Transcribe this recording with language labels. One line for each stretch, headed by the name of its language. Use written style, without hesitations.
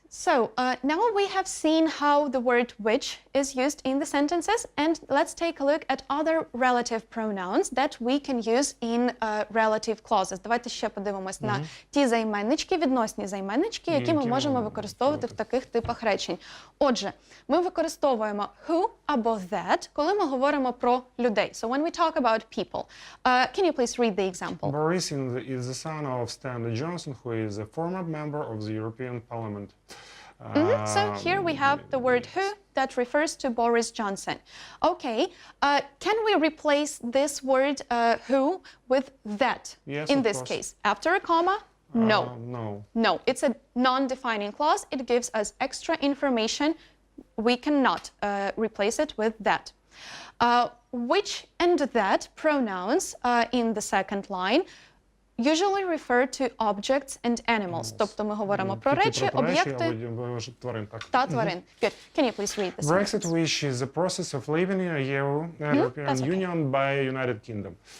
English: So now we have seen how the word which is used in the sentences, and let's take a look at other relative pronouns that we can use in relative clauses.
Ukrainian: Давайте ще подивимось на ті займеннички, відносні займеннички, які ми можемо використовувати в таких типах речень. Отже, ми використовуємо who або that, коли ми говоримо про людей.
English: So when we talk about people, can you please read the example? Boris is the son of Stanley Johnson, who is a former member of the European Parliament. So here we have the word who that refers to Boris Johnson. Okay, can we replace this word who with that in this case? After a comma? No. No, it's a non-defining clause. It gives us extra information. We cannot replace it with that. Which and that pronouns in the second line usually refer to objects and animals.
Ukrainian: Тобто ми говоримо про речі, об'єкти та тварин.
English: Good. Can you please read this? Brexit, which is the process of leaving the European Union by United Kingdom.